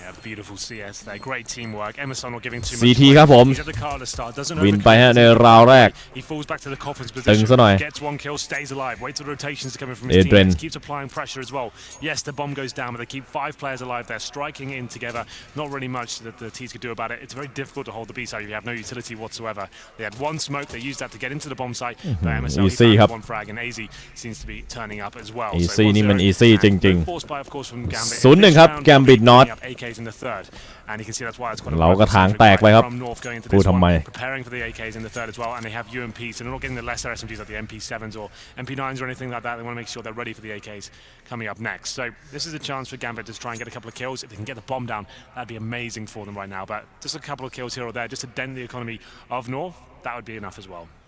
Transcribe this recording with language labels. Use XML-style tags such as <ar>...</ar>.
<en>Beautiful CS there, great teamwork. Emerson not giving too much.</en> <th>CT ครับผมวินไปฮะในราวแรก</th> <en>He falls back to the coffin's position. Gets one kill, stays alive. Waits for rotations to come in from his teammates. Keeps applying pressure as well. Yes, the bomb goes down, but they keep 5 players alive. They're striking in together. Not really much that the T's could do about it. It's very difficult to hold the B side if you have no utility whatsoever. They had one smoke. They used that to get into the bomb site. But MSL he found one frag, and AZ seems to be turning up as well.</en> <th>Easy นี่มัน easy จริง</th> <en>Forced by, of course, from Gambit.</en> <th>0-1 ครับ Gambit North</th> <en>AKs in the third. And you can see that's why it's quite a</en> <th>เราก็ทางแตกไปครับพูดทำไม</th> <en>preparing for the AKs in the third as well, and they have UMPs, so they're not getting the lesser SMGs like the MP7s or MP9s or anything like that. They want to make sure they're ready for the AKs coming up next. So this is a chance for Gambit to try and get a couple of kills. If they can get the bomb down, that'd be amazing for them right now. But just a couple of kills here or there, just to dent the economy of North, that would be enough as well.</en>